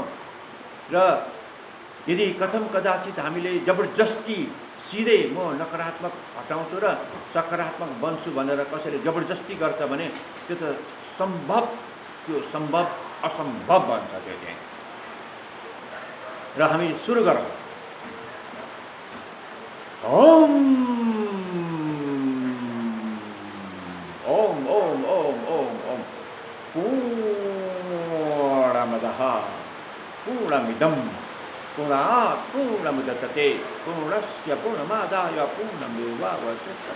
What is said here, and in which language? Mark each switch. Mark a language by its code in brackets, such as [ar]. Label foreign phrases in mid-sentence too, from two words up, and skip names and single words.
[ne] र यदि कथम कदाचित हामीले जबरजस्ती सिधै म नकारात्मक हटाउँछु र सकारात्मक बन्छु भनेर कसैले जबरजस्ती गर्छ भने त्यो त त्यो सम्भव असम्भव बन्छ त्यो चाहिँ। र हामी सुरु गरौँ। [sa] ओम ओम ओम ओम ओम ओम पूर्णमदः पूर्णमिदं पूर्णात् पूर्णमुदच्यते पूर्णस्य पूर्णमादाय पूर्णमेवावशिष्यते।